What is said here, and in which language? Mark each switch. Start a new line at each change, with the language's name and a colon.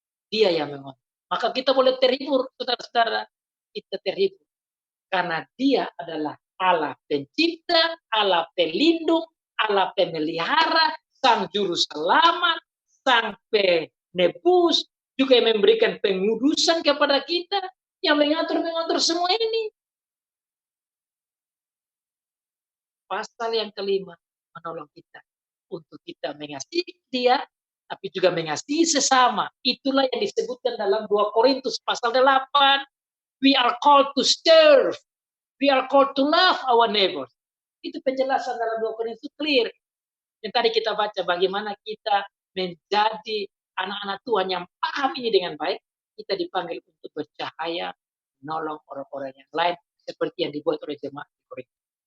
Indonesian: Dia yang menang. Maka kita boleh terhibur, saudara-saudara, kita terhibur karena Dia adalah Allah pencipta, Allah pelindung, Allah pemelihara, Sang Juru Selamat, Sang Penebus, juga yang memberikan pengudusan kepada kita, yang mengatur semua ini. Pasal yang kelima menolong kita untuk kita mengasihi Dia, tapi juga mengasihi sesama. Itulah yang disebutkan dalam 2 Korintus pasal 8.
English: We are called to serve. We are called to love our neighbors.
Indonesian: Itu penjelasan dalam 2 Korintus clear. Yang tadi kita baca bagaimana kita menjadi anak-anak Tuhan yang paham ini dengan baik. Kita dipanggil untuk bercahaya, menolong orang-orang yang lain seperti yang dibuat oleh jemaat di Korintus.